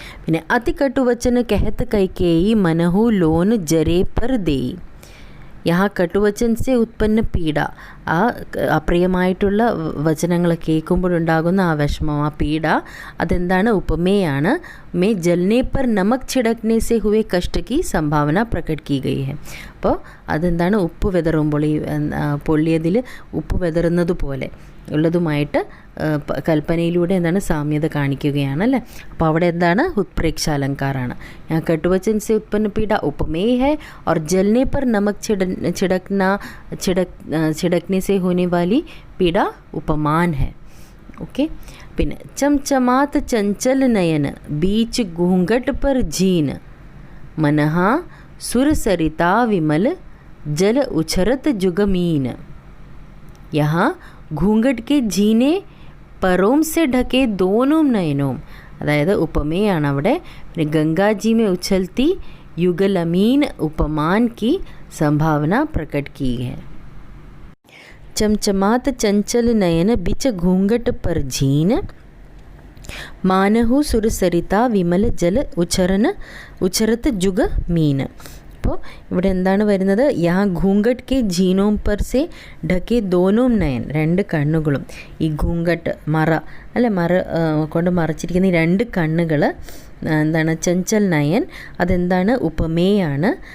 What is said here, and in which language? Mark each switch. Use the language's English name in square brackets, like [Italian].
[Hindi] പിന്നെ അതികട്ടുവചന कहत कैकेयी मनहु लोन जरे पर देई. यहाँ കട്ടുവചൻ സെ ഉത്പന്ന പീഡ, [Malayalam] ആ അപ്രിയമായിട്ടുള്ള വചനങ്ങൾ കേൾക്കുമ്പോഴുണ്ടാകുന്ന ആ വിഷമം, ആ പീഡ, അതെന്താണ്, ഉപമേയാണ്. [Hindi] മേ ജൽനെ പർ നമക് छिड़कने से हुए कष्ट की संभावना प्रकट की गई है. [Malayalam] അപ്പോൾ അതെന്താണ്, ഉപ്പ് വിതറുമ്പോൾ ഈ പൊള്ളിയതിൽ ഉപ്പ് വിതറുന്നത് പോലെ ഉള്ളതുമായിട്ട് കൽപ്പനയിലൂടെ സാമ്യത കാണിക്കുകയാണല്ലേ. അപ്പോൾ അവിടെ उत्प्रेक्षा अलंकाराണ്. [Hindi] यहाँ कटुवचन से उत्पन्न पीड़ा उपमेय है और जलने पर नमक छिड़कने से होने वाली पीड़ा उपमान है. ओके. പിന്നെ चमचमात चंचल नयन बीच घूंघट पर झीन मनहा सुर सरिता विमल जल उछरत जुगमीन. यहाँ घूंघट के झीने परों से ढके दोनों नयनों, [Malayalam] അതായത് ഉപമയാണ് അവിടെ. [Hindi] പിന്നെ गंगाजी में उछलती युगलमीन उपमान की संभावना प्रकट की है. चमचमात चंचल नयन बिच घूंघट पर झीन मानहु सुर सरिता विमल जल उछरत जुग मीन. [Malayalam] അപ്പോൾ ഇവിടെ എന്താണ് വരുന്നത്, [Hindi] യാ ഘൂങ്കട്ട് കെ ജീനോം പർ സെ ഢക്കെ ദോനോം നയൻ, [Malayalam] രണ്ട് കണ്ണുകളും. ഈ ഘൂങ്കട്ട് മറ കൊണ്ട് മറച്ചിരിക്കുന്ന ഈ രണ്ട് കണ്ണുകൾ ചഞ്ചൽ നയൻ, അതെന്താണ്, ഉപമേയാണ്.